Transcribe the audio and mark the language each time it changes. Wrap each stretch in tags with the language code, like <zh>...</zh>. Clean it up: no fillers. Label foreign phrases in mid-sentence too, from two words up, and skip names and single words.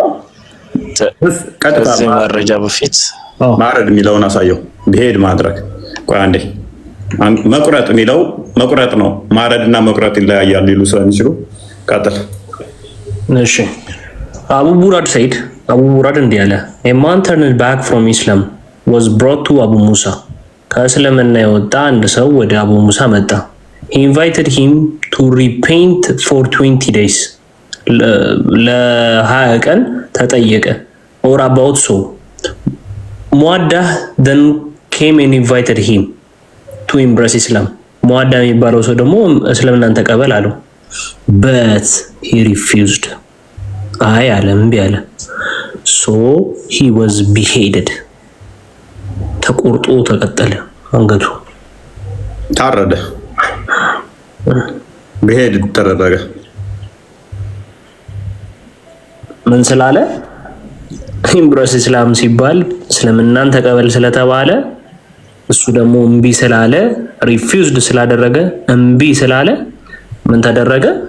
<am>መረጃ በፊት ማረድ የሚለውን አሳየው። ብሄድ ማድረግ ቆይ አንዴ መቁረጥ የሚለው መቁረጥ ነው። ማረድና መቁረጥ ይለያያል ሊሉ ስለሚችሉ ቀጥል። እሺ አቡ ቡራድ ሰይድ አቡ ቡራድ እንዲህ አለ</am> <en>a man turned back from Islam was brought to Abu Musa</en> <am>ከእስልምና የወጣ አንድ ሰው ወደ አቡ ሙሳ መጣ።</am> <en>he invited him to repent for 20 days</en> <am>ለ20 ቀን ተጠየቀ</am> <en>or about so ሙአዳህ then came and invited him to embrace Islam</en> <am>ሙአዳ የሚባለው ሰው ደግሞ እስልምናን ተቀበል አለው</am> <en>but he refused</en> <am>አይ አለ እምቢ አለ</am> <en>so he was beheaded</en> <am>ተቆርጦ ተቀጠለ አንገቱ ታረደ behead ተደረገ ምን ስላለ</am> <en>embrace Islam</en> <am>ሲባል እስልምናን ተቀበል ስለተባለ እሱ ደግሞ እምቢ ስላለ refused ስላደረገ እምቢ ስላለ ምን ተደረገ?</am>